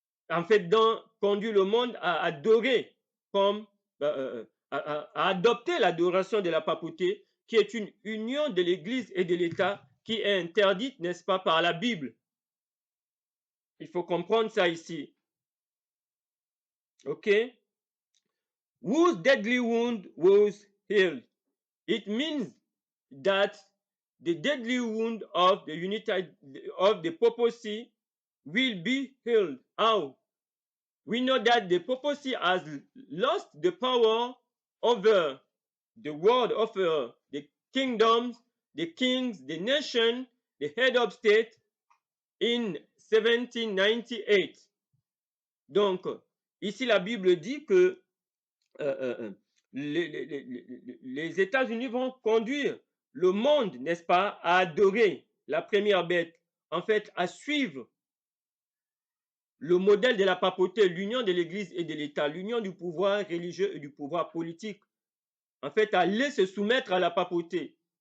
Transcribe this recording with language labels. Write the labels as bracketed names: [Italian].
[French] En fait, conduire le monde à adorer, comme à adopter l'adoration de la papauté, qui est une union de l'Église et de l'État qui est interdite, n'est-ce pas, par la Bible. Il faut comprendre ça ici. OK? [English] Whose deadly wound was healed. It means that the deadly wound of the papacy will be healed. How? We know that the papacy has lost the power over the world, over the kingdoms, the kings, the nation, the head of state in 1798. [French] Donc, ici, la Bible dit que les États-Unis vont conduire le monde, n'est-ce pas, à adorer la première bête, en fait, à suivre le modèle de la papauté, l'union de l'Église et de l'État, l'union du pouvoir religieux et du pouvoir politique, en fait, à aller se soumettre à la papauté.